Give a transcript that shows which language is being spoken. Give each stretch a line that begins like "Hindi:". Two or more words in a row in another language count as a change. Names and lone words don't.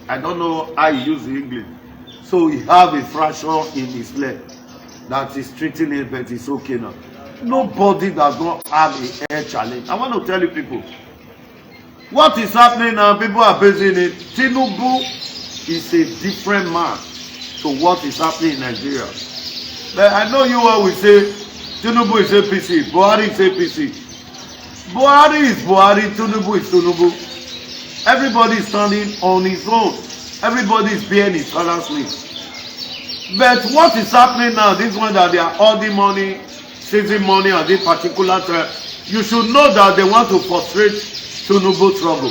English: I don't know how he use the English. So he have a fracture in his leg that is treating it, but it's okay now. Nobody does not have a health challenge. I want to tell you people, what is happening now, people are basing it. Tinubu is a different man to what is happening in Nigeria. But I know you all will say, Tinubu is APC, Buhari is APC. Buhari is Buhari, Tinubu is Tinubu. Everybody is standing on his own. Everybody is bearing his father's name. But what is happening now, this one that they are holding money, seizing money at this particular time, you should know that they want to frustrate Tinubu's struggle.